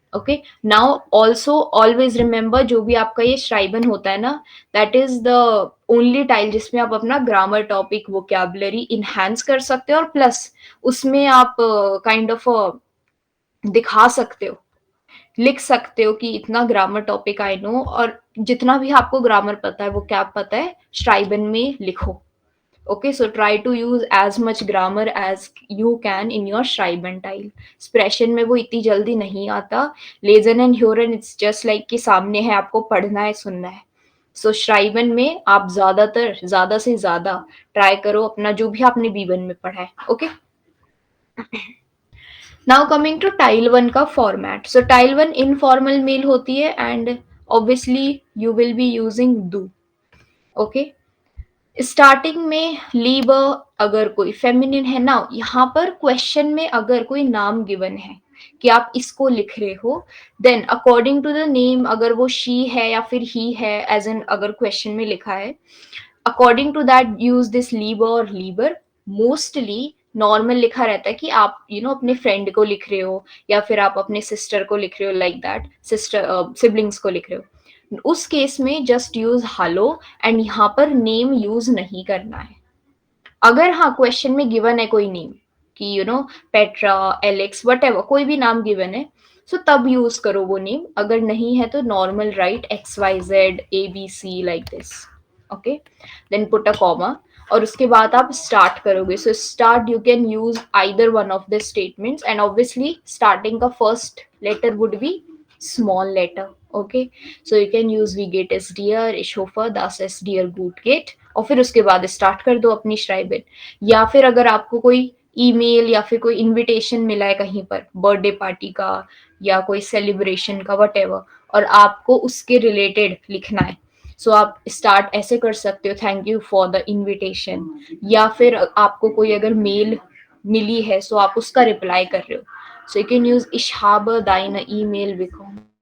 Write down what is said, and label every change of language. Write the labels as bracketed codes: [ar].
[en] okay, now also always remember, [hi] जो भी आपका ये श्राइबन होता है ना, [en] that is the only tile [hi] जिसमें आप अपना ग्रामर टॉपिक वोकैबुलरी इनहेंस कर सकते हो, और प्लस उसमें आप काइंड ऑफ दिखा सकते हो, लिख सकते हो कि इतना ग्रामर टॉपिक आई नो, और जितना भी आपको ग्रामर पता है वो क्या पता है श्राइबन में लिखो। [en] Okay, so try to use as much grammar as you can in your Schreibentile. [hi] Expression में वो इतनी जल्दी नहीं आता। [en] Lesen and Hören, it's just like [hi] कि सामने है, आपको पढ़ना है, सुनना है। So Schreiben में आप ज़्यादा से ज़्यादा ट्राई करो अपना जो भी आपने B1 में पढ़ा है। [en] Okay? Now coming to Tile 1 का format. So Tile 1 informal [hi] mail होती है [en] and obviously you will be using do. Okay? [hi] Starting में लीब अगर कोई फेमिनिन है ना, यहाँ पर क्वेश्चन में अगर कोई नाम गिवन है कि आप इसको लिख रहे हो, [en] then according to the name, [hi] अगर वो शी है या फिर ही है, एज एन अगर क्वेश्चन में लिखा है, [en] According to that use this लीबर और लीबर। [hi] मोस्टली नॉर्मल लिखा रहता है कि आप अपने फ्रेंड को लिख रहे हो या फिर आप अपने सिस्टर को लिख रहे हो, लाइक दैट सिस्टर सिबलिंग्स को लिख रहे हो, उस केस में जस्ट यूज हेलो, एंड यहाँ पर नेम यूज नहीं करना है। अगर हाँ क्वेश्चन में गिवन है कोई नेम कि पेट्रा, एलेक्स, वट एवर, कोई भी नाम गिवन है, सो तब यूज करो वो नेम। अगर नहीं है तो normal right XYZ ABC like this. Okay, then put a comma, और उसके बाद आप स्टार्ट करोगे। [en] So start you can use either one of the statements, and obviously starting का first letter would be small letter. Okay, so you can use we get as dear, [de] ich hoffe das es dir gut geht, [hi] और फिर उसके बाद start कर दो अपनी श्राइबन। या फिर अगर आपको कोई ईमेल या फिर कोई इनविटेशन मिला है कहीं पर बर्थडे पार्टी का या कोई सेलिब्रेशन का, वट एवर, और आपको उसके रिलेटेड लिखना है, सो आप स्टार्ट ऐसे कर सकते हो, [en] Thank you for the invitation. [hi] या फिर आपको कोई अगर मेल मिली है, सो आप उसका रिप्लाई कर रहे हो, [en] so you can use [de] ich habe deine E-Mail bekommen.